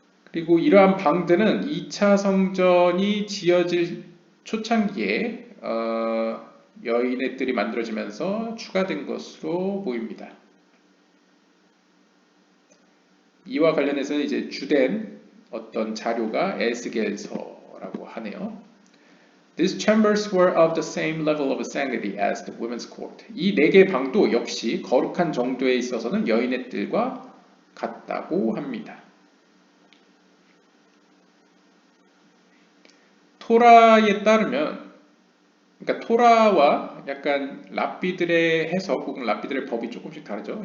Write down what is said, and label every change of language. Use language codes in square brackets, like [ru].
[ko] 그리고 이러한 방들은 2차 성전이 지어질 초창기에 여인의 뜰이 만들어지면서 추가된 것으로 보입니다. 이와 관련해서는 이제 주된 어떤 자료가 에스겔서라고 하네요. [en] These chambers were of the same level of sanctity as the women's court. [ko] 이 4개의 방도 역시 거룩한 정도에 있어서는 여인의 뜰과 같다고 합니다. 토라에 따르면, 그러니까 토라와 약간 랍비들의 해석 혹은 랍비들의 법이 조금씩 다르죠.